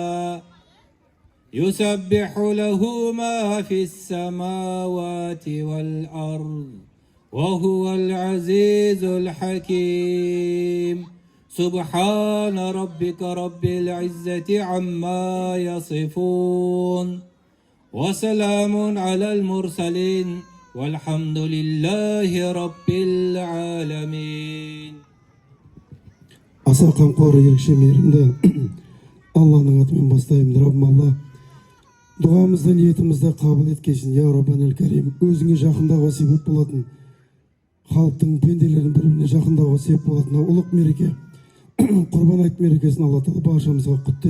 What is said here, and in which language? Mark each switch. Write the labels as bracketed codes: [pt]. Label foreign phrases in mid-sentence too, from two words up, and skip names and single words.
[ar] يسبح له ما في السماوات والأرض وهو العزيز الحكيم. سبحان ربك رب العزة عما يصفون وسلام على المرسلين والحمد لله رب العالمين. [kk] Аса қамқор ерекше мейірімді Алланың атымен бастаймын. Раббым Алла, дұғамызды, ниетімізді қабыл еткесін. [ar] يا ربنا الكريم, [kk] өзіңе жақындауға себеп болатын, халықтың пенделерін бір-біріне жақындауға себеп болатын ұлық мереке, Құрбан айт мерекесін Алла Тағала баршамызға құтты ет.